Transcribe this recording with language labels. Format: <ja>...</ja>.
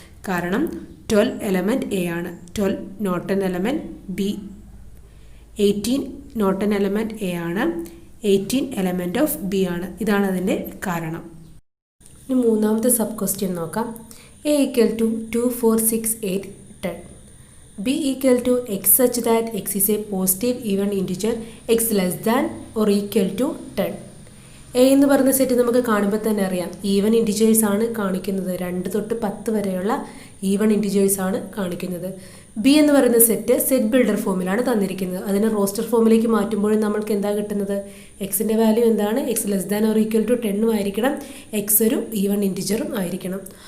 <ml>കാരണം 12 element A ആണ്, 12 not N element B. 18 not N element A ആണ്, 18 element of B ആണ്. ഇതാണ് അതിൻ്റെ കാരണം. ഇനി മൂന്നാമത്തെ സബ് ക്വസ്റ്റ്യൻ നോക്കാം. A equal to 2, 4, 6, 8, 10.</ml> <en>b equal to x such that x is a positive even integer x less than or equal to 10.</en> <ml>A എന്ന് പറയുന്ന സെറ്റ് നമുക്ക് കാണുമ്പോൾ തന്നെ അറിയാം ഈവൻ ഇൻറ്റിജേഴ്സ് ആണ് കാണിക്കുന്നത്. 2 തൊട്ട് 10 വരെയുള്ള ഈവൻ ഇൻറ്റിജേഴ്സ് ആണ് കാണിക്കുന്നത്. ബി എന്ന് പറയുന്ന സെറ്റ് ബിൽഡർ ഫോമിലാണ് തന്നിരിക്കുന്നത്. അതിനെ റോസ്റ്റർ ഫോമിലേക്ക് മാറ്റുമ്പോഴും നമ്മൾക്ക് എന്താ കിട്ടുന്നത്? എക്സിൻ്റെ വാല്യൂ എന്താണ്? X less than or equal to 10 ആയിരിക്കണം, എക്സ് ഒരു ഈവൻ ഇൻറ്റിജറും ആയിരിക്കണം.</ml>